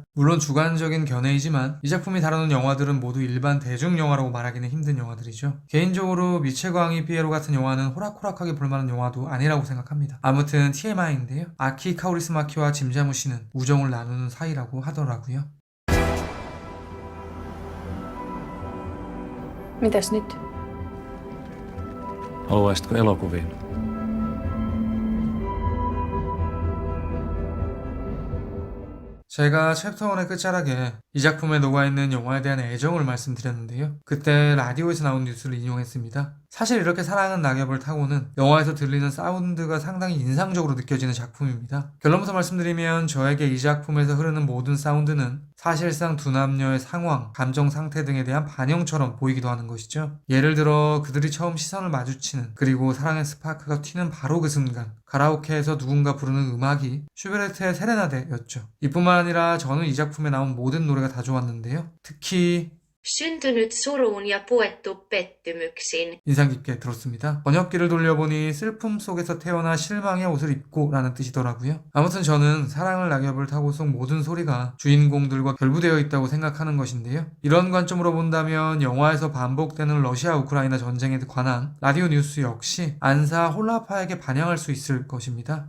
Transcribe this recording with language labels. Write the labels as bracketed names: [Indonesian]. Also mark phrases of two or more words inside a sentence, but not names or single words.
[Korean] 물론 주관적인 견해이지만 이 작품이 다루는 영화들은 모두 일반 대중영화라고 말하기는 힘든 영화들이죠. 개인적으로 미치광이 삐에로 같은 영화는 호락호락하게 볼만한 영화도 아니라고 생각합니다. 아무튼 TMI인데요. 아키 카오리스마키와 짐자무시는 우정을 나누는 사이라고 하더라고요. [Finnish] Mitäs nyt? Haluaisitko elokuviin? [Korean] 제가 챕터 1의 끝자락에 이 작품에 녹아있는 영화에 대한 애정을 말씀드렸는데요. 그때 라디오에서 나온 뉴스를 인용했습니다. 사실 이렇게 사랑은 낙엽을 타고는 영화에서 들리는 사운드가 상당히 인상적으로 느껴지는 작품입니다. 결론부터 말씀드리면 저에게 이 작품에서 흐르는 모든 사운드는 사실상 두 남녀의 상황, 감정 상태 등에 대한 반영처럼 보이기도 하는 것이죠. 예를 들어 그들이 처음 시선을 마주치는 그리고 사랑의 스파크가 튀는 바로 그 순간 가라오케에서 누군가 부르는 음악이 슈베르트의 세레나데였죠. 이뿐만 아니라 저는 이 작품에 나온 모든 노래가 다 좋았는데요. 특히 [Finnish] Syntynyt suruun ja puettu pettymyksiin. [Korean] 인상 깊게 들었습니다. 번역기를 돌려보니 슬픔 속에서 태어나 실망의 옷을 입고 라는 뜻이더라고요. 아무튼 저는 사랑을 낙엽을 타고 속 모든 소리가 주인공들과 결부되어 있다고 생각하는 것인데요. 이런 관점으로 본다면 영화에서 반복되는 러시아 우크라이나 전쟁에 관한 라디오 뉴스 역시 안사 홀라파에게 반영할 수 있을 것입니다.